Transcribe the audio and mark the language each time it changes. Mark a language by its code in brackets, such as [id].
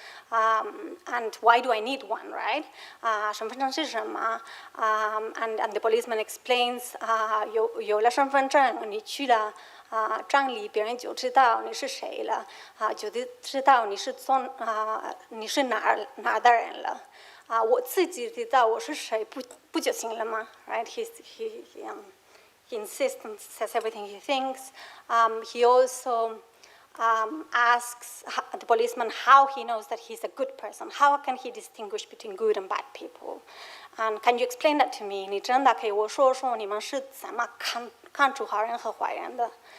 [en] And why do I need one, right? [zh] 身份证是什么? And the policeman explains, 有了身份证，你去了站里，别人就知道你是谁了，就知道你是哪儿的人了。我自己知道我是谁，不就行了吗？ [en] Right? He insists and says everything he thinks. He also asks the policeman how he knows that he's a good person. How can he distinguish between good and bad people? And can you explain that to me? [zh] 你真的给我说说你们是怎么看出好人和坏人的?